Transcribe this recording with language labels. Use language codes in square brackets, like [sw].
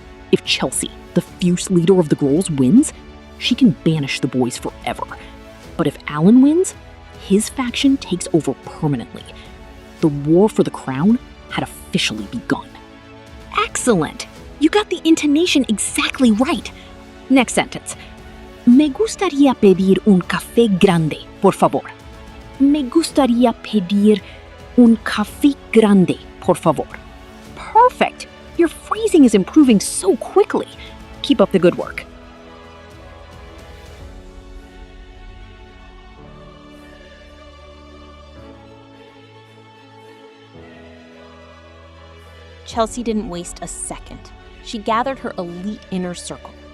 [en] If Chelsea, the fierce leader of the girls, wins, she can banish the boys forever. But if Alan wins, his faction takes over permanently. The war for the crown had officially begun. Excellent! You got the intonation exactly right. Next sentence. [es] Me gustaría pedir un café grande, por favor. Me gustaría pedir un café grande, por favor. [en] Perfect! Your phrasing is improving so quickly. Keep up the good work. Chelsea didn't waste a second. She gathered her elite inner circle.